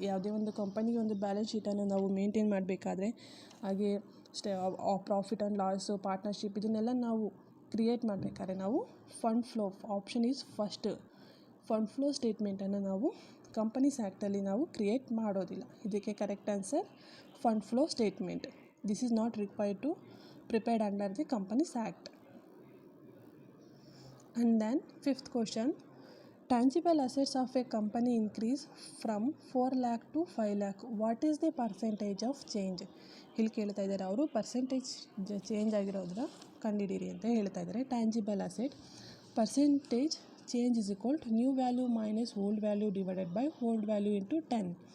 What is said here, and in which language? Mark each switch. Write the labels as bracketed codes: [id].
[kn] ಯಾವುದೇ ಒಂದು ಕಂಪನಿಗೆ ಒಂದು ಬ್ಯಾಲೆನ್ಸ್ ಶೀಟನ್ನು ನಾವು ಮೇಂಟೈನ್ ಮಾಡಬೇಕಾದ್ರೆ, ಹಾಗೆ ಪ್ರಾಫಿಟ್ ಆ್ಯಂಡ್ ಲಾಸು, ಪಾರ್ಟ್ನರ್ಶಿಪ್, ಇದನ್ನೆಲ್ಲ ನಾವು ಕ್ರಿಯೇಟ್ ಮಾಡಬೇಕಾದ್ರೆ ನಾವು fund flow, option is first, fund flow ಸ್ಟೇಟ್ಮೆಂಟನ್ನು ನಾವು ಕಂಪನೀಸ್ ಆ್ಯಕ್ಟಲ್ಲಿ ನಾವು ಕ್ರಿಯೇಟ್ ಮಾಡೋದಿಲ್ಲ. ಇದಕ್ಕೆ correct answer fund flow statement. [en] This is not required to prepared under the companies act. And then fifth question, tangible assets of a company increase from 4 lakh to 5 lakh. What is the percentage of change? [kn] ಇಲ್ಲಿ ಕೇಳ್ತಾ ಇದ್ದಾರೆ ಅವರು, percentage change ಆಗಿರೋದ್ರ ಕಂಡುಹಿಡೀರಿ ಅಂತ ಹೇಳ್ತಾ ಇದ್ದಾರೆ. [en] Tangible asset percentage change is equal to new value minus old value divided by old value into 10.